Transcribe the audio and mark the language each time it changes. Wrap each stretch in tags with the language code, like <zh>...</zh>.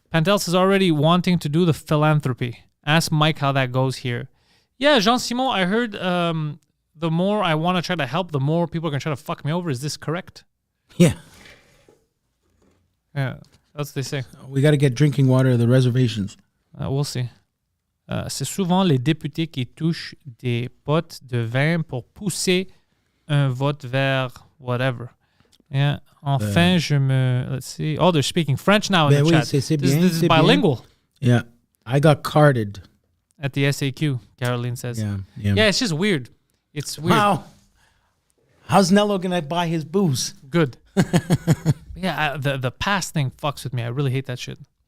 <en>Pantelis is already wanting to do the philanthropy. Ask Mike how that goes here. Yeah, Jean Simon, I heard the more I want to try to help, the more people are going to try to fuck me over. Is this correct? Yeah. Yeah, that's what they say. We got to get drinking water at the reservations. We'll see.</en> <fr>C'est souvent les députés qui touchent des potes de vin pour pousser un vote vers whatever.</fr> <en>Yeah. Enfin, let's see. Oh, they're speaking French now in the chat.</en> <fr>C'est</fr> <en>This</en> <fr>bien,</fr> <en>is</en> <fr>c'est</fr> <en>bilingual.</en> <fr>Bien.</fr> <en>Yeah. I got carded. At the SAQ, Caroline says. Yeah, it's just weird. It's weird. Wow. How's Nello going to buy his booze? Good. Yeah, the pass thing fucks with me. I really hate that shit.</en>